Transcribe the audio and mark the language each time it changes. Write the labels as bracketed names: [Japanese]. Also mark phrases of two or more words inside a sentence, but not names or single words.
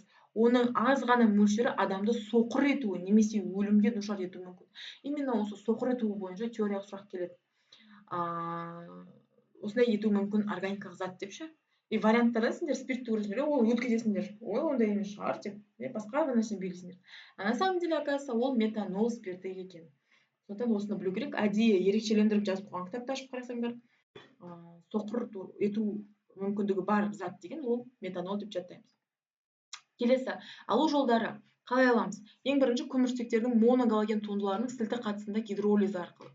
[Kazakh] Оның аз ғана мөлшері адамды соқыр етуі немесе өлімге душар етуі мүмкін. Именно осы соқыр етуі бойынша теориялық сұрақ келеді. осындай етуі мүмкін органикалық зат деп ше. И варианттарда сендер спиртті көресіңдер, ол өткізесіңдер. Ой, ондай емес шығар деп, басқа бір нәрсені белгісіңдер. [Russian] А на самом деле, оказывается, [Kazakh] ол метанол спирті екен. Сондықтан осыны білу керек. Әдейі ерекшелендіріп жазып қойған кітапты ашып қарасаңдар, соқыр ету мүмкіндігі бар зат деген ол метанол деп жаттаймыз. Келесі, алу жолдары қалай аламыз? Ең бірінші көмірсутектердің моногалоген туындыларының сілті қатысында гидролизі арқылы.